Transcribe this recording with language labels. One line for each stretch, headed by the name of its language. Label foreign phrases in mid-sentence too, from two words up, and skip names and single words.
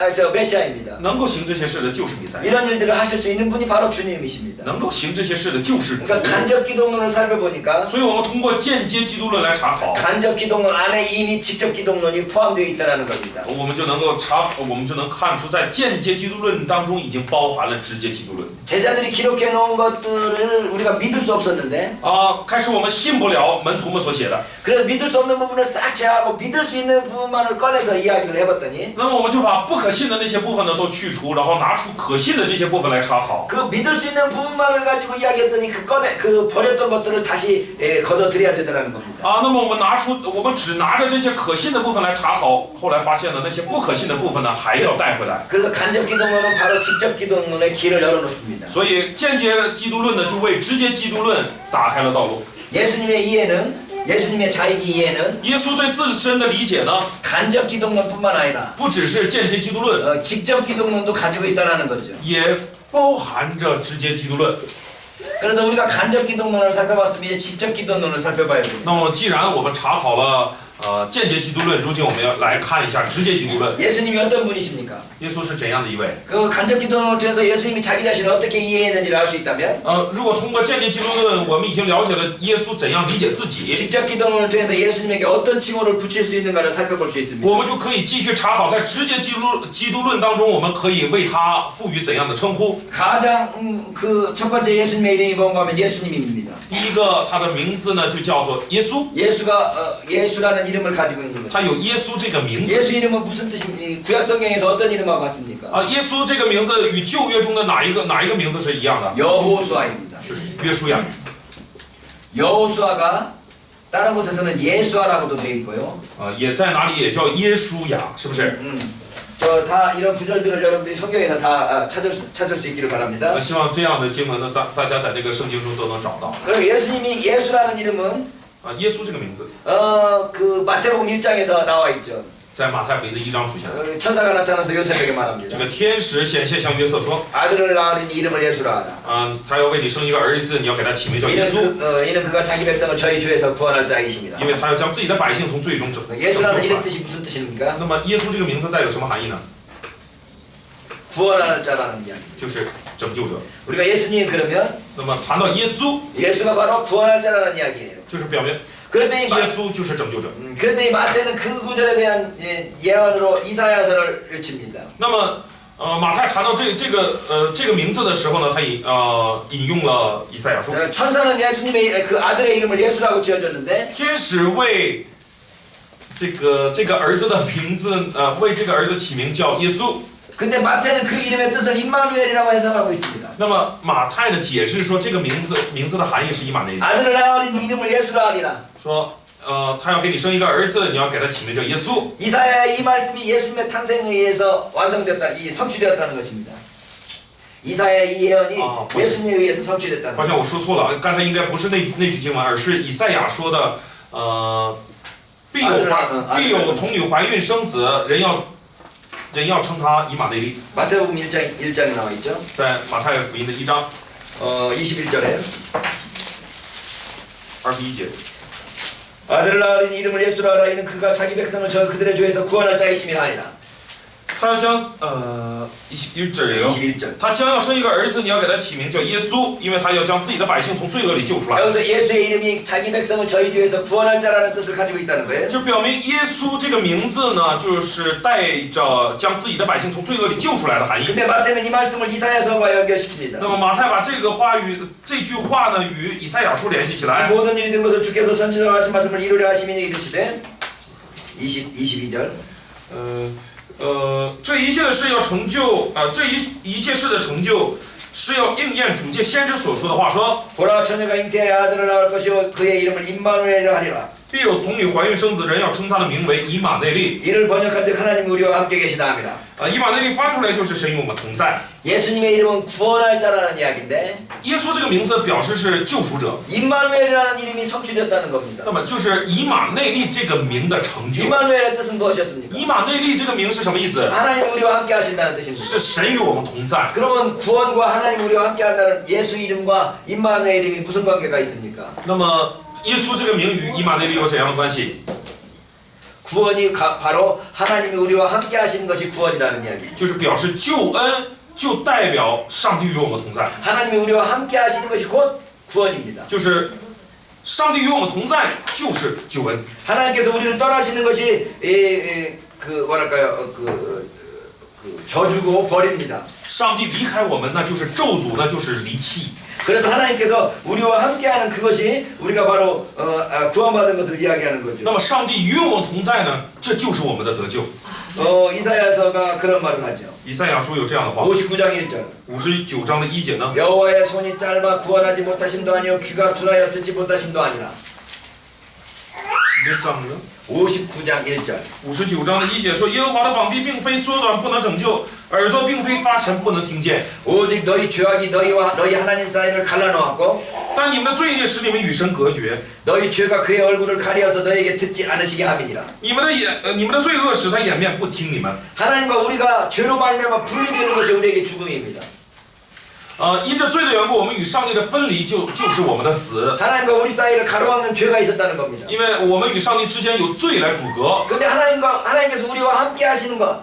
Korean: 저 메시아입니다.
Chinese: 能够行这些事的就是弥赛亚，
Korean: 이런 일들을 하실 수 있는 분이 바로 주님이십니다.
Chinese: 能够行这些事的就是主。
Korean: 그러니까 간접 기독론을 살펴보니까
Chinese: 所以我们通过间接基督论来查考，
Korean: 간접 기독론 안에 이미 직접 기독론이 포함되어 있다는 겁니다.
Chinese: 我们就能看出，在间接基督论当中已经包含了直接基督论。
Korean: 제자들이 기록해 놓은 것들을 우리가 믿을 수 없었는데
Chinese: 开始我们信不了门徒们所写的，
Korean: 그래서 믿을 수 없는 부분을 싹 제하고 믿을 수 있는 부분만을 꺼내서 이야기를 해봤더니
Chinese: 那么我们就把不可信的那些部分呢都去除，然后拿出可信的这些部分来查考。
Korean: 그 믿을 수 있는 부분만을 가지고 이야기했더니 그 버렸던 것들을 다시 걷어들여야 되더라는 겁니다.
Chinese: 那么我们只拿着这些可信的部分来查考，后来发现呢，那些不可信的部分呢还要带回来。
Korean: 그래서 간접 기독론은 바로 직접 기독론의 길을 열어놓습니다.
Chinese: 所以间接基督论呢就为直接基督论打开了道路。
Korean: 예수님의 이해는 예수님의 자기 이해는
Chinese: 耶稣对自身的理解呢，
Korean: 간접 기독론뿐만 아니라
Chinese: 不只是间接基督论，
Korean: 직접 기독론도 가지고 있다는 거죠.
Chinese: 也包含着直接基督论。
Korean: 그래서 우리가 간접 기독론을 살펴봤으면 이제 직접 기독론을 살펴봐야 됩니다.
Chinese: 那么既然我们查好了间接基督论，如今我们要来看一下直接基督论。
Korean: 예수님이 어떤 분이십니까?
Chinese: 耶稣是怎样的一位？
Korean: 그 간접 기독론을 통해서 예수님이 자기 자신을 어떻게 이해했는지를 알 수 있다면
Chinese: 如果通过间接基督论，我们已经了解了耶稣怎样理解自己，
Korean: 직접 기독론을 통해서 예수님에게 어떤 칭호를 붙일 수 있는가를 살펴볼 수 있습니다.
Chinese: 我们就可以继续查考，在直接基督论当中，我们可以为他赋予怎样的称呼？
Korean: 가장 그 첫 번째 예수님의 이름이 뭔가 하면 예수님입니다.
Chinese: 第一个，他的名字呢就叫做耶稣，
Korean: 예수라는 이름을 가지고 있는 거죠.
Chinese: 他有耶稣这个名字。
Korean: 예수 이름은 무슨 뜻인지 구약 성경에서 어떤 이름하고 같습니까?
Chinese: 耶稣这个名字与旧约中的哪一个名字是一样的？
Korean: 여호수아입니다.
Chinese: 是约书亚。
Korean: 여호수아가 다른 곳에서는 예수아라고도 되어 있고요.
Chinese: 也在哪里也叫耶书亚，是不是？
Korean: 다 이런 구절들을 여러분들이 성경에서 다 찾을 수 있기를 바랍니다.
Chinese: 希望这样的经文呢，大家在这个圣经中都能找到。
Korean: 그리고 예수님이 예수라는 이름은
Chinese: 耶稣这个名字
Korean: 그 마태복음 1장에서 나와 있죠.
Chinese: 在马太福音的1章出现了。
Korean: 천사가 나타나서 요셉에게 말합니다.
Chinese: 这个天使显现向约瑟说，
Korean: 아들을 낳으리니 이름을 예수라 하라.
Chinese: 他要为你生一个儿子，你要给他起名叫耶稣，
Korean: 이는 그가 자기 백성을 저희 죄에서 구원할 자이십니다.
Chinese: 因为他要将自己的百姓从罪中拯救
Korean: 예수라는
Chinese: 出
Korean: 이름
Chinese: 来。
Korean: 뜻이 무슨 뜻입니까?
Chinese: 那么耶稣这个名字带有什么含义呢？
Korean: 구원할 자라는 이야기.
Chinese: 就是拯救者。
Korean: 우리가 예수님 그러면
Chinese: 那么谈到耶稣，
Korean: 예수가 바로 구원할 자라는 이야기예요.
Chinese: 就是表明
Korean: 그랬더니
Chinese: 耶稣就是拯救者。
Korean: 그랬더니 마태는 그 구절에 대한 예언으로 이사야서를 칩니다.
Chinese: 那么马太谈到这个名字的时候呢，他引用了以赛亚书。
Korean: 천사는 예수님의 그 아들의 이름을 예수라고 지어줬는데
Chinese: 天使为这个儿子的名字，为这个儿子起名叫耶稣。
Korean: 근데 마태는 그 이름의 뜻을 임마누엘이라고 해석하고 있습니다.
Chinese: 那么马太的解释说，这个名字的含义是以马内利，
Korean: 아들을 낳으리니 이름을 예수라 하리라.
Chinese: 说他要给你生一个儿子，你要给他起名叫耶稣。
Korean: 이사야의 이 말씀이 예수님의 탄생에 의해서 완성됐다, 성취되었다는 것입니다. 이사야의 이 예언이 예수님에 의해서 성취됐다는
Chinese: 好
Korean: 것입니다.
Chinese: 像我说错了，刚才应该不是那句经文，而是以赛亚说的，必有童女怀孕生子，人要称他以马内利。
Korean: 마태복음 1장에 나와 있죠.
Chinese: 在马太福音的1章
Korean: 21절에
Chinese: 21节，
Korean: 아들을 낳으리니 이름을 예수라 하라. 이는 그가 자기 백성을 그들의 죄에서 구원할 자이심이라 하리라.
Chinese: 他要将21节，他将要生一个儿子，你要给他起名叫耶稣，因为他要将自己的百姓从罪恶里救出来。
Korean: 여기서 예수의 이름이 자기 백성을 저희 죄에서 구원할 자라는 뜻을 가지고 있다는 거예요.
Chinese: 就表明耶稣这个名字呢，就是带着将自己的百姓从罪恶里救出来的含义。
Korean: 근데 마태는 이 말씀을 이사야서와 연결시킵니다.
Chinese: 那么马太把这句话呢与以赛亚书联系起来。
Korean: 모든 일이 된 것을 주께서 선지자로 하신 말씀을 이루려 하시니 이르시되 22절
Chinese: 这一切的事要成就，这一切事的成就，是要应验主借先知所说的话说，
Korean: 보라 처녀가 잉태하여 아들을 낳을 것이요 그의 이름을 임마누엘이라 하리라.
Chinese: 必有童女怀孕生子，人要称他的名为以马内利。
Korean: 이를 번역한즉 하나님이 우리와 함께 계시다 합니다.
Chinese: 以马内利翻出来就是神与我们同在。
Korean: 예수님의 이름은 구원할 자라는 이야기인데
Chinese: 耶稣这个名字表示是救赎者，
Korean: 임마누엘이라는 이름이 성취됐다는 겁니다.
Chinese: 那么就是以马内利这个名的成就。
Korean: 임마누엘의 뜻은 무엇이었습니까?
Chinese: 以马内利这个名是什么意思？
Korean: 하나님이 우리와 함께 하신다는 뜻입니다.
Chinese: 是神与我们同在。
Korean: 그러면 구원과 하나님 우리와 함께 한다는 예수 이름과 임마누엘 이름이 무슨 관계가 있습니까?
Chinese: 那么耶稣这个名与以马内利有怎样的关系？
Korean: 구원이 바로 하나님이 우리와 함께 하시는 것이 구원이라는 이야기죠.
Chinese: 就是表示救恩就代表上帝与我们同在，
Korean: 하나님이 우리와 함께 하시는 것이 곧 구원입니다.
Chinese: 就是上帝与我们同在就是救恩。
Korean: 하나님께서 우리를 떠나시는 것이 그 뭐랄까요 저주고 버립니다.
Chinese: 上帝离开我们，那就是咒诅，那就是离弃。
Korean: 그래서 하나님께서 우리와 함께하는 그것이 우리가 바로 구원받은 것을 이야기하는
Chinese: 那
Korean: 거죠.
Chinese: 么上帝与我们同在呢，这就是我们的得救。
Korean: 이사야서가 그런 말을 하죠.
Chinese: 以赛亚书有这样的话，
Korean: 59장 1절.
Chinese: 59 章的1节呢，
Korean: 여호와의 손이 짧아 구원하지 못하심도 아니요 귀가 둔하여 듣지 못하심도 아니라.
Chinese: 몇 章呢？
Korean: 59장 1절.
Chinese: 59 章的1节说，耶和华的膀臂并非缩短不能拯救，耳朵并非发沉不能听见，
Korean: 오직 너희 죄악이 너희와 너희 하나님 사이를 갈라놓았고
Chinese: 但你们的罪孽使你们与神隔绝，
Korean: 너희 죄가 그의 얼굴을 가리어서 너희에게 듣지 않으시게 함이니라.
Chinese: 你们的罪恶使他掩面不听你们。
Korean: 하나님과 우리가 죄로 말미암아 분리되는 것이 우리에게 죽음입니다.
Chinese: 因着罪的缘故，我们与上帝的分离就是我们的死，
Korean: 하나님과 우리 사이를 가로막는 죄가 있었다는 겁니다.
Chinese: 因为我们与上帝之间有罪来阻隔。
Korean: 근데 하나님께서 우리와 함께 하시는 것,